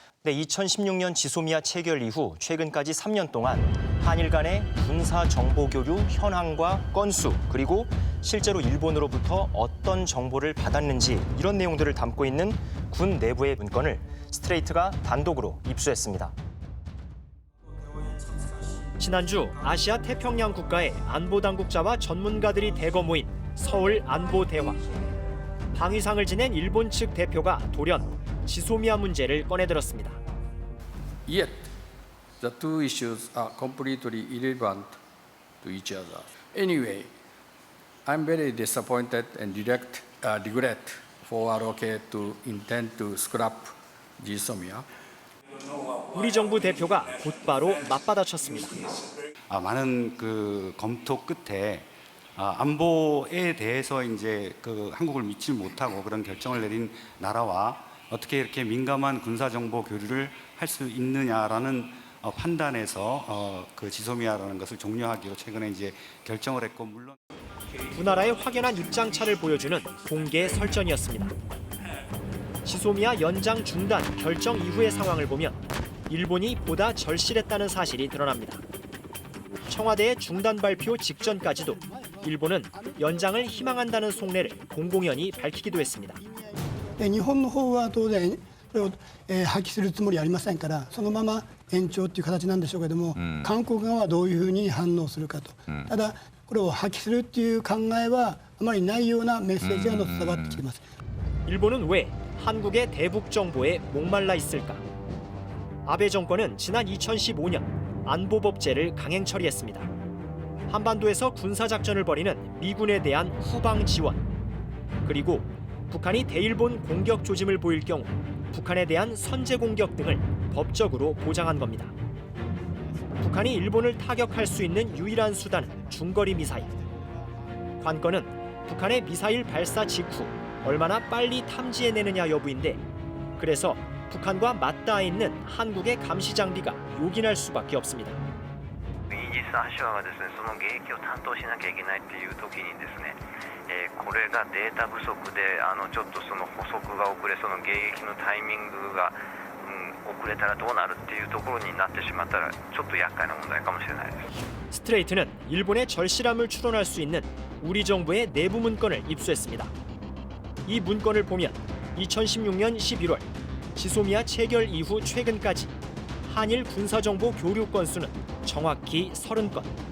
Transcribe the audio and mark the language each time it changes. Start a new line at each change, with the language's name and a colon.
Korean: 네, 2016년 지소미아 체결 이후 최근까지 3년 동안 한일 간의 군사 정보 교류 현황과 건수 그리고 실제로 일본으로부터 어떤 정보를 받았는지 이런 내용들을 담고 있는 군 내부의 문건을 스트레이트가 단독으로 입수했습니다. 지난주 아시아 태평양 국가의 안보 당국자와 전문가들이 대거 모인 서울 안보 대화. 방위상을 지낸 일본 측 대표가 돌연 지소미아 문제를 꺼내들었습니다.
English: Yet, the two issues are completely irrelevant to each other. Anyway, I'm very disappointed and regret for ROK to intend to scrap 지소미아.
Korean: 우리 정부 대표가 곧바로 맞받아쳤습니다. 많은 그 검토 끝에 안보에 대해서 이제 그 한국을 믿지 못하고 그런 결정을 내린 나라와 어떻게 이렇게 민감한 군사 정보 교류를 할 수 있느냐라는 판단에서 그 지소미아라는 것을 종료하기로 최근에 이제 결정을 했고 물론 두 나라의 확연한 입장차를 보여주는 공개 설전이었습니다. 지소미아 연장 중단 결정 이후의 상황을 보면 일본이 보다 절실했다는 사실이 드러납니다. 청와대의 중단 발표 직전까지도 일본은 연장을 희망한다는 속내를 공공연히 밝히기도 했습니다.
Japanese: 日本の方は当然これを破棄するつもりはありませんからそのまま延長という形なんでしょうけども、韓国側はどういうふうに反応するかと、ただこれを破棄するという考えはあまりないようなメッセージが伝わってきています。
Korean: 일본은 왜 한국의 대북 정보에 목말라 있을까? 아베 정권은 지난 2015년 안보법제를 강행 처리했습니다. 한반도에서 군사작전을 벌이는 미군에 대한 후방 지원, 그리고 북한이 대일본 공격 조짐을 보일 경우 북한에 대한 선제 공격 등을 법적으로 보장한 겁니다. 북한이 일본을 타격할 수 있는 유일한 수단은 중거리 미사일. 관건은 북한의 미사일 발사 직후 얼마나 빨리 탐지해내느냐 여부인데 그래서 북한과 맞닿아 있는 한국의 감시 장비가 요긴할 수밖에 없습니다.
Japanese: イージス・アショアがですね、その迎撃を担当しなきゃいけないっていう時にですね、これがデータ不足でちょっとその補足が遅れ、その迎撃のタイミングが、遅れたらどうなるっていうところになってしまったらちょっと厄介な問題かもしれないです。
Korean: 스트레이트는 일본의 절실함을 추론할 수 있는 우리 정부의 내부 문건을 입수했습니다. 이 문건을 보면 2016년 11월 지소미아 체결 이후 최근까지 한일 군사정보 교류 건수는 정확히 30건.